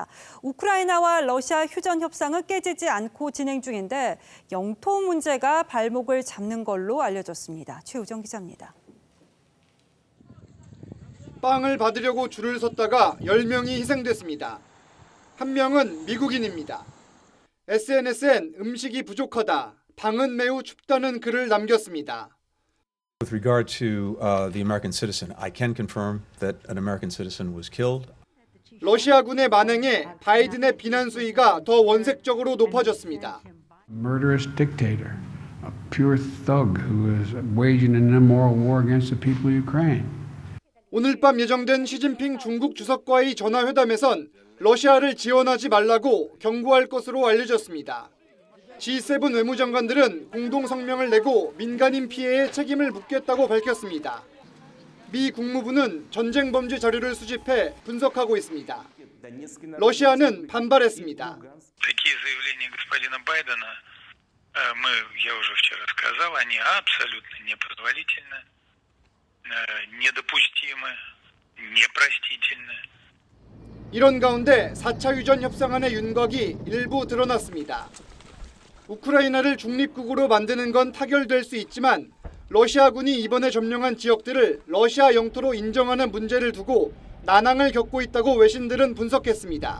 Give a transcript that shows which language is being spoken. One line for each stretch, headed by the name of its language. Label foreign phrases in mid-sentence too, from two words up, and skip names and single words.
Korean: 우크라이나와 러시아 휴전 협상은 깨지지 않고 진행 중인데 영토 문제가 발목을 잡는 걸로 알려졌습니다. 최우정 기자입니다. 빵을 받으려고 줄을 섰다가 10명이 희생됐습니다. 한 명은 미국인입니다. SNS엔 음식이 부족하다. 방은 매우 춥다는 글을 남겼습니다.
English: With regard to the American citizen, I can confirm that an American citizen was killed.
Korean: 러시아군의 만행에 바이든의 비난 수위가 더 원색적으로 높아졌습니다.
English: Murderous dictator, a pure thug who is waging an immoral war against the people of Ukraine.
Korean: 오늘 밤 예정된 시진핑 중국 주석과의 전화회담에선 러시아를 지원하지 말라고 경고할 것으로 알려졌습니다. G7 외무장관들은 공동 성명을 내고 민간인 피해에 책임을 묻겠다고 밝혔습니다. 미 국무부는 전쟁 범죄 자료를 수집해 분석하고 있습니다. 러시아는 반발했습니다.
Russian: Такие заявления господина Байдена, я уже вчера сказал, они абсолютно непозволительны, недопустимы, непростительны.
Korean: 이런 가운데 4차 휴전 협상안의 윤곽이 일부 드러났습니다. 우크라이나를 중립국으로 만드는 건 타결될 수 있지만 러시아군이 이번에 점령한 지역들을 러시아 영토로 인정하는 문제를 두고 난항을 겪고 있다고 외신들은 분석했습니다.